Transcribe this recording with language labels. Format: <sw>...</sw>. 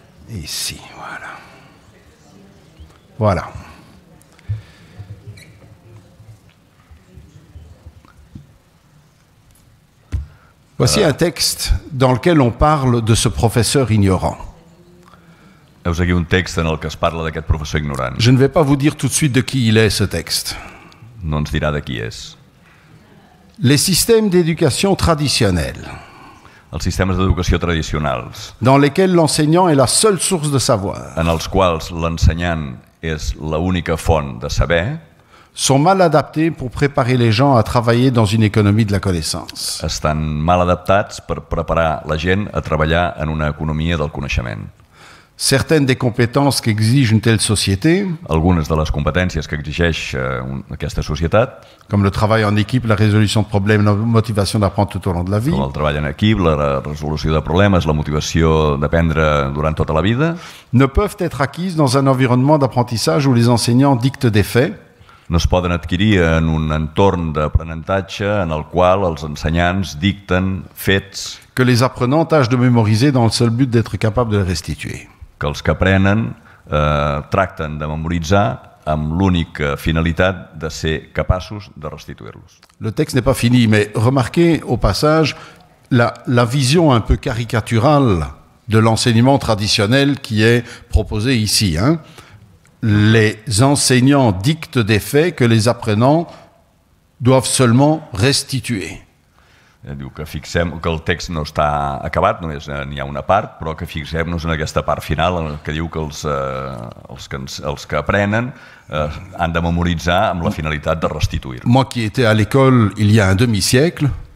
<fr>Ici, voilà. Voilà. Voici un texte dans lequel on parle de ce professeur ignorant.</fr> <ca>Heus aquí un text en el que es parla d'aquest professor ignorant.</ca> <fr>Je ne vais pas vous dire tout de suite de qui il est, ce texte.</fr> <ca>No ens dirà de qui és.</ca> <fr>Les systèmes d'éducation traditionnels,</fr> <ca>Els sistemes d'educació tradicionals,</ca> <fr>dans lesquels l'enseignant est la seule source de savoir,</fr> <ca>en els quals l'ensenyant és l'única font de saber,</ca> <fr>sont mal adaptés pour préparer les gens à travailler dans une économie de la connaissance.</fr> <ca>estan mal adaptats per preparar la gent a treballar en una economia del coneixement.</ca> <fr>Certaines des compétences qu'exige une telle société,</fr> <ca>Algunes de les competències que exigeix aquesta societat,</ca> <fr>comme le travail en équipe, la résolution de problèmes, la motivation d'apprendre tout au long de la vie,</fr> <ca>com el treball en equip, la resolució de problemes, la motivació d'aprendre durant tota la vida,</ca> <fr>ne peuvent être acquises dans un environnement d'apprentissage où les enseignants dictent des faits,</fr> <ca>no es poden adquirir en un entorn d'aprenentatge en el qual els ensenyants dicten fets</ca> <fr>que les apprenants tâchent de mémoriser dans le seul but d'être capables de les restituer.</fr> <ca>que els que aprenen tracten de memoritzar amb l'única finalitat de ser capaços de restituir-los.</ca> <fr>Le texte n'est pas fini, mais remarquez au passage la vision un peu caricaturale de l'enseignement traditionnel qui est proposé ici. Hein. Les enseignants dictent des faits que les apprenants doivent seulement restituer.</fr> <ca>Diu que fixem que el text no està acabat, només n'hi ha una part, però que fixem-nos en aquesta part final que diu que els que aprenen han de memoritzar amb la finalitat de restituir.</ca> <fr>Moi qui étais à l'école il y a un demi-siècle,</fr>